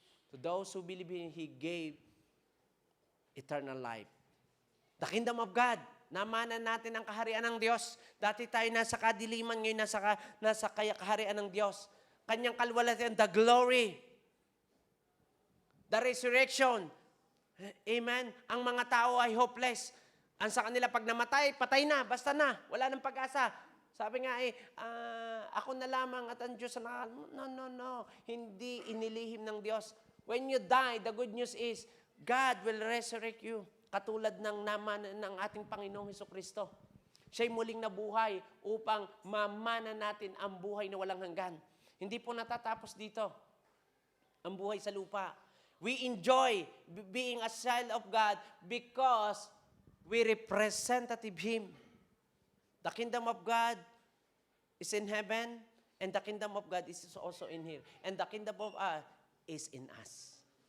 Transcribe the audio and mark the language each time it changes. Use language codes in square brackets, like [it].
[en] To those who believe in Him, He gave eternal life. The kingdom of God. [tl] Namanan natin ang kaharian ng Diyos. Dati tayo nasa kadiliman, ngayon nasa kaharian ng Diyos. Kanyang kalwalhatian, [en] the glory, the resurrection. Amen. [tl] Ang mga tao ay hopeless. Ang sa kanila, pag namatay, patay na, basta na, wala nang pag-asa. Sabi nga ako na lamang at ang Diyos na, no. Hindi inilihim ng Diyos. [en] When you die, the good news is, God will resurrect you. [tl] Katulad ng naman ng ating Panginoong Hesukristo. Siya'y muling nabuhay upang mamana natin ang buhay na walang hanggan. Hindi po natatapos dito ang buhay sa lupa. [en] We enjoy being a child of God because we representative Him. The kingdom of God is in heaven and the kingdom of God is also in here. And the kingdom of God is in us.